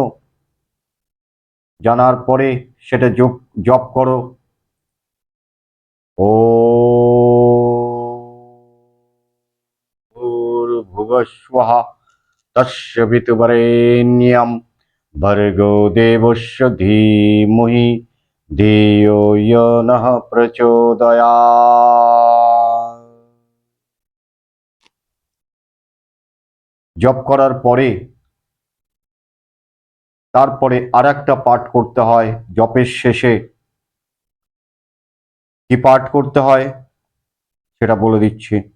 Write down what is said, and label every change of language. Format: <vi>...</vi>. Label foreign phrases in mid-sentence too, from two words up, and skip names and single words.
<bn>জানার পরে সেটা জপ করো।</bn> <sa>ও ভূর্ভুবস্বঃ তস্য বিতুবরেণ্যং ভর্গো দেবস্য ধীমহি ধিয়ো यो নঃ প্রচোদয়াৎ।</sa> <bn>জপ করার পরে তারপরে আর একটা পাঠ করতে হয়। জপের শেষে কি পাঠ করতে হয় সেটা বলে দিচ্ছি।</bn>